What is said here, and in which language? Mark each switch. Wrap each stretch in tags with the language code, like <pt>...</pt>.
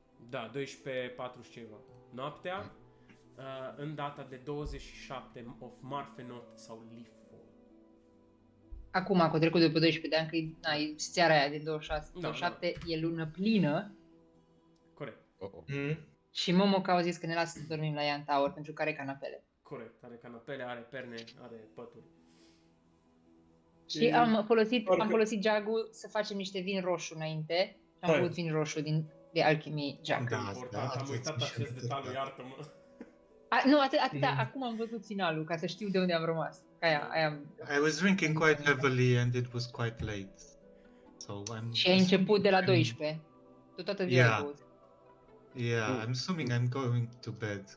<ro>Da, 12:40 ceva. Noaptea, în data de 27 of Marfenot sau Leafall. Acum, că a trecut după 12 de ani, că e seara aia de 26, 27, da. E lună plină. Corect. Și Momoka a zis că ne lasă să dormim la ea în tower pentru că are canapele. Corect, are canapele, are perne, are pături. Și am folosit jagul să facem niște vin roșu înainte. Și am făcut vin roșu de Alchemy Jag. Da, important, am uitat acest detaliu, iartă-mă. Nu, atâta, acum am văzut finalul, ca să știu de unde am rămas.</ro> <en>I was drinking quite heavily and it was quite late. So</en> <ro>Și ai început de la 12. Tu toată ziua ai băut.</ro> <en>Yeah, I'm assuming I'm going to bed.</en>